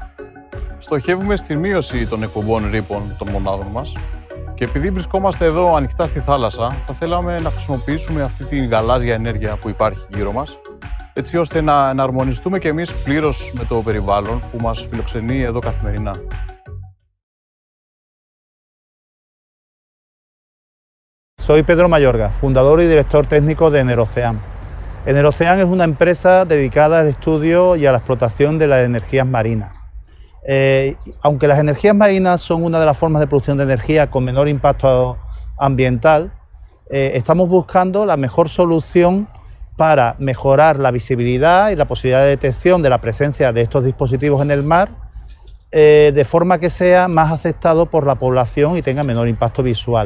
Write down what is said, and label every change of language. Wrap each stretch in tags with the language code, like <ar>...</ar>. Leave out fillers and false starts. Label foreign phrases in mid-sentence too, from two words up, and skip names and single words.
<el>Στοχεύουμε στη μείωση των εκπομπών ρήπων των μονάδων μας και επειδή βρισκόμαστε εδώ ανοιχτά στη θάλασσα, θα θέλαμε να χρησιμοποιήσουμε αυτή την γαλάζια ενέργεια που υπάρχει γύρω μας, έτσι ώστε να εναρμονιστούμε και εμείς πλήρως με το περιβάλλον που μας φιλοξενεί εδώ καθημερινά.</el> <es>Soy Pedro Mayorga, fundador y director técnico de Enerocean. Enerocean es una empresa dedicada al estudio y a la explotación de las energías marinas. Aunque las energías marinas son una de las formas de producción de energía con menor impacto ambiental, estamos buscando la mejor solución para mejorar la visibilidad y la posibilidad de detección de la presencia de estos dispositivos en el mar, de forma que sea más aceptado por la población y tenga menor impacto visual.</es>